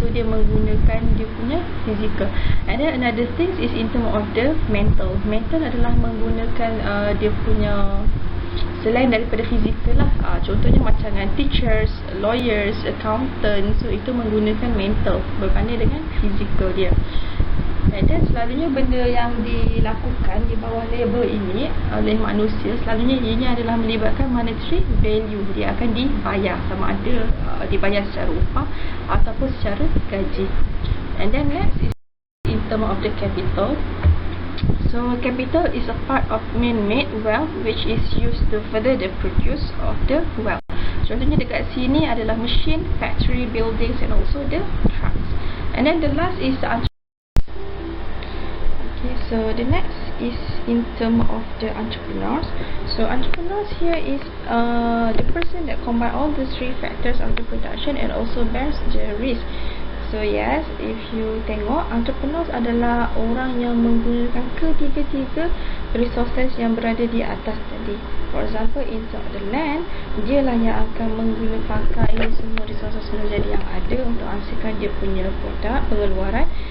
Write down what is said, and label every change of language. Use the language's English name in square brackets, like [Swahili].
[Malay] So dia menggunakan dia punya fizikal. [English] And then another thing is in term of the mental. [Malay] Mental adalah menggunakan dia punya selain daripada fizikal lah. Contohnya macam dengan teachers, lawyers, accountant. So itu menggunakan mental berbanding dengan fizikal dia. [English] And then [Malay] selalunya benda yang dilakukan di bawah labor ini oleh manusia, selalunya ianya adalah melibatkan monetary value. Dia akan dibayar, sama ada dibayar secara upah ataupun secara gaji. [English] And then next is in term of the capital. So capital is a part of man-made wealth which is used to further the produce of the wealth. [Malay] Contohnya dekat sini adalah [English] machine, factory, buildings and also the trucks. And then the last is the so the next is in term of the entrepreneurs. So entrepreneurs here is the person that combine all the three factors of the production and also bears the risk. So So yes, if you [Malay] tengok, entrepreneurs adalah orang yang menggunakan ketiga-tiga resources yang berada di atas tadi. [English] For example, inside the land, [Malay] dialah yang akan pakai semua resources menjadi yang ada untuk hasilkan dia punya produk, pengeluaran.